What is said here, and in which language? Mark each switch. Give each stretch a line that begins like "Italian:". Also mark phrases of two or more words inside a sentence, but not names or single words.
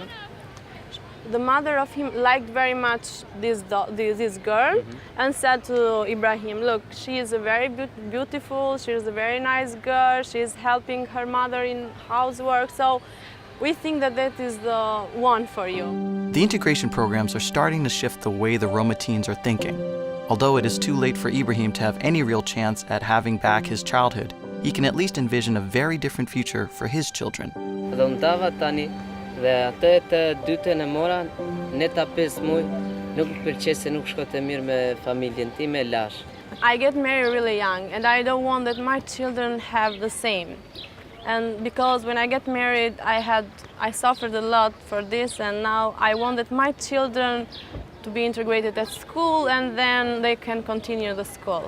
English: The mother of him liked very much this girl, and said to Ibrahim, look, she is a very beautiful, she is a very nice girl, she is helping her mother in housework, so we think that that is the one for you. The integration programs are starting to shift the way the Roma teens are thinking. Although it is too late for Ibrahim to have any real chance at having back his childhood, he can at least envision a very different future for his children.
Albanian: Dhe atë të dytën e mora, ne ta 5 muaj, nuk pëlqej se nuk shkote mirë me familjen time, lash.
English: I get married really young, and I don't want that my children have the same. And because when I get married, I suffered a lot for this, and now I want that my children to be integrated at school, and then they can continue the school.